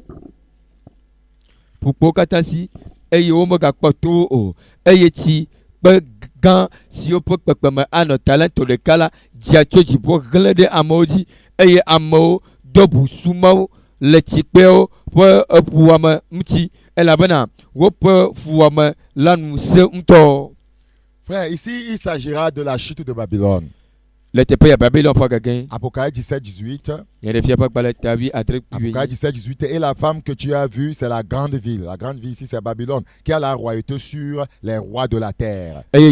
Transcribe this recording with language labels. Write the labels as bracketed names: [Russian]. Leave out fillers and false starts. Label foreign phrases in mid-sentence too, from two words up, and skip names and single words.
[Ewe] womegakpɔ towo o eye tsi kpe gã siwo ƒe kpekpeme anɔ talento ɖeka la dzia tso dziƒo hlẽ ɖe amewo dzi eye amewo do busu mawo le tsikpewo ƒe eƒuwɔme ŋuti elabena woƒe fuwɔme la nu sẽ ŋutɔ. [French] Frère, ici il s'agira de la chute de Babylone. Apocalypse 17, 18. Apocalypse 17, 18. Et la femme que tu as vue, c'est la grande ville. La grande ville ici, c'est Babylone, qui a la royauté sur les rois de la terre.